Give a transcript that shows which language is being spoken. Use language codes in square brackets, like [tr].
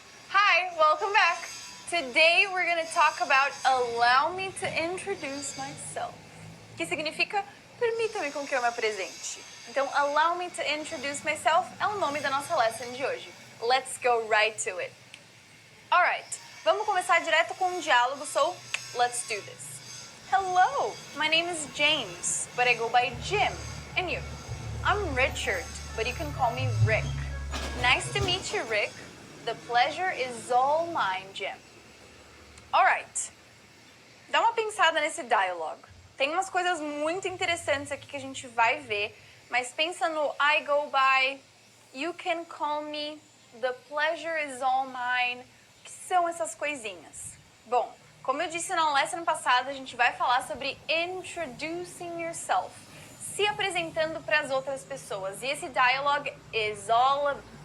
[en] Hi, welcome back. Today we're going to talk about allow me to introduce myself. [pt] Que significa permita-me com que eu me apresente. Então, [en] allow me to introduce myself [pt] é o nome da nossa lesson de hoje. [en] Let's go right to it. Alright, [pt] vamos começar direto com um diálogo, [en] so let's do this. Hello, my name is James, but I go by Jim. And you? I'm Richard, but you can call me Rick. Nice to meet you, Rick. The pleasure is all mine, Jim. [pt] Alright, dá uma pensada nesse dialogue. Tem umas coisas muito interessantes aqui que a gente vai ver, mas pensa no [en] I go by, you can call me, the pleasure is all mine. [pt] O que são essas coisinhas? Bom, como eu disse na lesson passada, a gente vai falar sobre [en] introducing yourself, [pt] se apresentando para as outras pessoas. E esse dialogue [en] is all